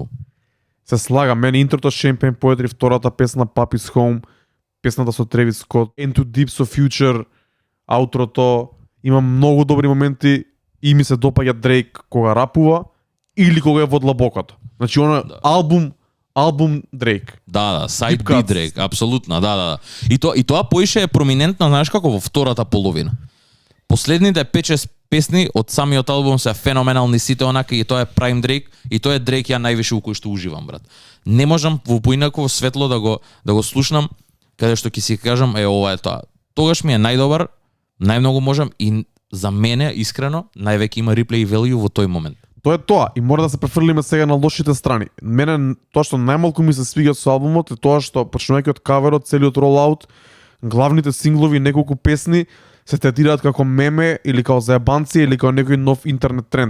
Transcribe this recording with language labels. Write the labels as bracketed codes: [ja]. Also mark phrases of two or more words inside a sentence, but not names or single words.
[mk] Се слагам, мене интрото Champagne Poetry, втората песна Papi's Home, песната со Тревис Скот, Into Deep со Future, аутрото, има многу добри моменти и ми се допаѓа Дрейк кога рапува или кога е во длабокото. Значи она албум Дрейк. Да, side Deep beat cuts. Дрейк, апсолутно, да. И тоа поише е проминентно, знаеш како во втората половина. Последните 5-6 песни од самиот албум се феноменални сите онака и тоа е Prime Дрейк и тоа е Дрейк ја највише у кој што уживам, брат. Не можам во поинаково светло да го слушнам каде што ќе си кажам ова е тоа. Тогаш ми е најдобар, најмногу можам и за мене искрено највеќе има [en] replay value [mk] во тој момент. Тоа е тоа и мора да се префрлиме сега на лошите страни. Мене тоа што најмалку ми се свига со албумот е тоа што почнувајќи од каверот, целиот ролаут, главните синглови и неколку песни се третираат како меме или како заебанци или како некој нов интернет тренд.